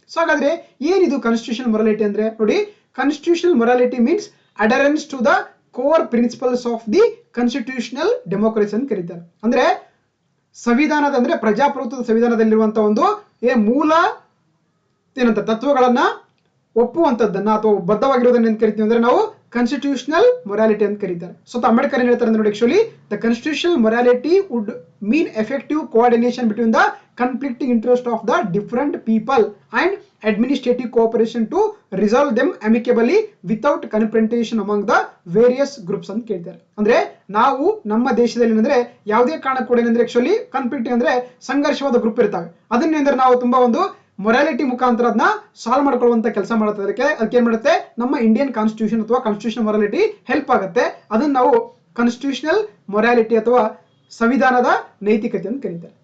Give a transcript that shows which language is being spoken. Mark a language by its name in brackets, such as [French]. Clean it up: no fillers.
[Kannada] So ಹಾಗಾದ್ರೆ ಏನಿದು constitutional morality ಅಂದ್ರೆ ನೋಡಿ, [English] constitutional morality means adherence to the core principles of the constitutional democracy [Kannada] ಅಂತ ಕರೀತಾರೆ. ಅಂದ್ರೆ ಸಂವಿಧಾನದ ಅಂದ್ರೆ ಪ್ರಜಾಪ್ರಭುತ್ವದ ಸಂವಿಧಾನದಲ್ಲಿರುವಂತಹ ಒಂದು ಮೂಲ ಏನಂತ ತತ್ವಗಳನ್ನ ಒಪ್ಪುವಂತದ್ದನ್ನ ಅಥವಾ ಬದ್ಧವಾಗಿರೋದನ್ನ ಏನ್ ಕರಿತೀವಿ ಅಂದ್ರೆ ನಾವು ಕಾನ್ಸ್ಟಿಟ್ಯೂಷನಲ್ ಮೊರಾಲಿಟಿ ಅಂತ ಕರೀತಾರೆ. ಸ್ವತಃ ಅಂಬೇಡ್ಕರ್ ಏನ್ ಹೇಳ್ತಾರೆ ಅಂದ್ರೆ ನೋಡಿ, [English] actually the constitutional morality would mean effective coordination between the conflicting interest of the different people and administrative cooperation to resolve them amicably without confrontation among the various groups [Kannada] ಅಂತ ಕೇಳ್ತಾರೆ. ಅಂದ್ರೆ ನಾವು ನಮ್ಮ ದೇಶದಲ್ಲಿ ಏನಂದ್ರೆ ಯಾವುದೇ ಕಾರಣಕ್ಕೂ ಕೂಡ ಏನಂದ್ರೆ ಆಕ್ಚುಲಿ ಕಾನ್ಫ್ಲಿಕ್ಟ್ ಅಂದ್ರೆ ಸಂಘರ್ಷವಾದ ಗ್ರೂಪ್ ಇರ್ತಾವೆ, ಅದನ್ನೇಂದ್ರೆ ನಾವು ತುಂಬಾ ಒಂದು ಮೊರಾಲಿಟಿ ಮುಖಾಂತರ ಅದನ್ನ ಸಾಲ್ವ್ ಮಾಡ್ಕೊಳ್ಳುವಂತ ಕೆಲಸ ಮಾಡುತ್ತೆ. ಅದಕ್ಕೆ ಏನ್ ಮಾಡುತ್ತೆ, ನಮ್ಮ ಇಂಡಿಯನ್ ಕಾನ್ಸ್ಟಿಟ್ಯೂಷನ್ ಅಥವಾ ಕಾನ್ಸ್ಟಿಟ್ಯೂಷನ್ ಮೊರಾಲಿಟಿ ಹೆಲ್ಪ್ ಆಗುತ್ತೆ. ಅದನ್ನ ನಾವು ಕಾನ್ಸ್ಟಿಟ್ಯೂಷನಲ್ ಮೊರಾಲಿಟಿ ಅಥವಾ ಸಂವಿಧಾನದ ನೈತಿಕತೆ ಅಂತ ಕರೀತಾರೆ.